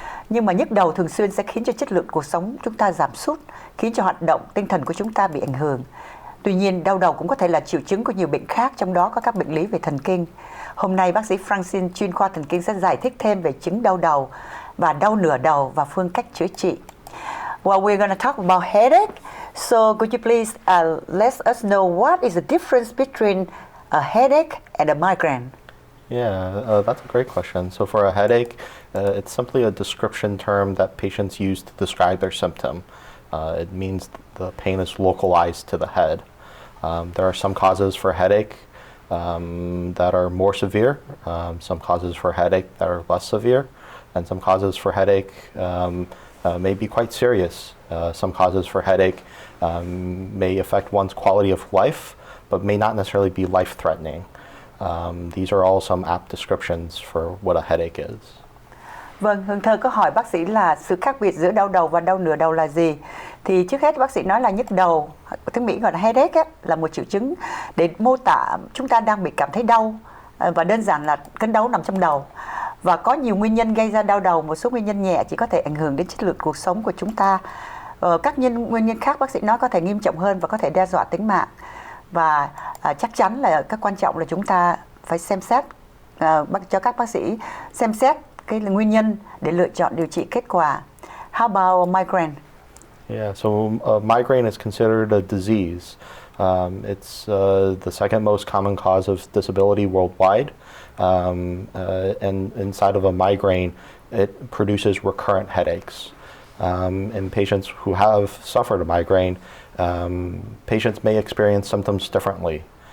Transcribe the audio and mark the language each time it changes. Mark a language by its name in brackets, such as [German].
[Vietnamese] Nhưng mà nhức đầu thường xuyên sẽ khiến cho chất lượng cuộc sống chúng ta giảm sút, khiến cho hoạt động tinh thần của chúng ta bị ảnh hưởng. Tuy nhiên, đau đầu cũng có thể là triệu chứng của nhiều bệnh khác, trong đó có các bệnh lý về thần kinh. Hôm nay, bác sĩ Francine, chuyên khoa thần kinh, sẽ giải thích thêm về chứng đau đầu và đau nửa đầu và phương cách chữa trị. [English] Well, we're going to talk about headache. So, could you please let us know what is the difference between a headache and a migraine? Yeah, that's a great question. So for a headache, it's simply a description term that patients use to describe their symptom. It means the pain is localized to the head. There are some causes for headache that are more severe, some causes for headache that are less severe, and some causes for headache may be quite serious. Some causes for headache may affect one's quality of life, but may not necessarily be life-threatening. These are all some apt descriptions for what a headache is. [Vietnamese] Vâng, Hương Thơ có hỏi bác sĩ là sự khác biệt giữa đau đầu và đau nửa đầu là gì? Thì trước hết bác sĩ nói là nhức đầu, tiếng Mỹ gọi là headache, là một triệu chứng để mô tả chúng ta đang bị cảm thấy đau, và đơn giản là cơn đau nằm trong đầu. Và có nhiều nguyên nhân gây ra đau đầu, một số nguyên nhân nhẹ chỉ có thể ảnh hưởng đến chất lượng cuộc sống của chúng ta. Các nguyên nhân khác bác sĩ nói có thể nghiêm trọng hơn và có thể đe dọa tính mạng. Và chắc chắn là cái quan trọng là chúng ta phải xem xét, cho các bác sĩ xem xét cái nguyên nhân để lựa chọn điều trị kết quả. [English] How about migraine? Yeah, so migraine is considered a disease. It's the second most common cause of disability worldwide. And inside of a migraine, it produces recurrent headaches. In patients who have suffered a migraine, patients may experience symptoms differently.